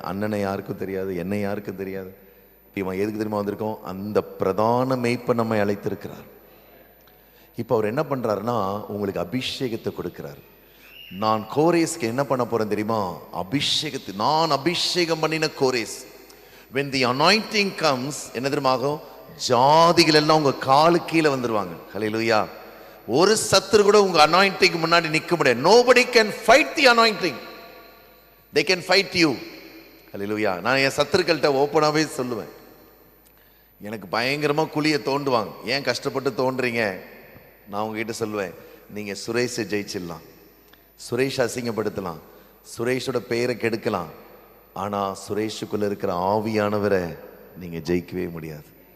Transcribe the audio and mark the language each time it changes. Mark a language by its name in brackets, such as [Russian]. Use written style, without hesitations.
[Tamil] அண்ணனை யாருக்கும் தெரியாது, என்னை யாருக்கும் தெரியாது. இவன் எதுக்கு தெரியுமா வந்திருக்கோம்? அந்த பிரதான மெய்ப்பை நம்மை அழைத்திருக்கிறார். இப்போ அவர் என்ன பண்ணுறாருன்னா, உங்களுக்கு அபிஷேகத்தை கொடுக்கிறார். நான் கோரேஸ்க்கு என்ன பண்ண போறேன் தெரியுமா? அபிஷேகத்தை, நான் அபிஷேகம் பண்ணின கோரேஸ். [English] when the anointing comes, [Tamil] என்ன தெரியுமாகும்? ஜாதிகள் எல்லாம் உங்க காலு கீழே வந்துருவாங்க. ஹல்லேலூயா. ஒரு சத்துரு கூட உங்க அனாயிண்டிங் முன்னாடி நிற்க முடியாது. [English] nobody can fight the anointing, they can fight you. [Tamil] ஹல்லேலூயா. நான் என் சத்துருக்கள்கிட்ட ஓப்பனாகவே சொல்லுவேன், எனக்கு பயங்கரமாக குழியை தோண்டுவாங்க. ஏன் கஷ்டப்பட்டு தோண்டுறீங்க? நான் உங்ககிட்ட சொல்லுவேன், நீங்கள் சுரேஷை ஜெயிச்சிடலாம், சுரேஷ் அசிங்கப்படுத்தலாம், சுரேஷோட பெயரை கெடுக்கலாம், ஆனால் சுரேஷுக்குள்ளே இருக்கிற ஆவியானவரை நீங்கள் ஜெயிக்கவே முடியாது.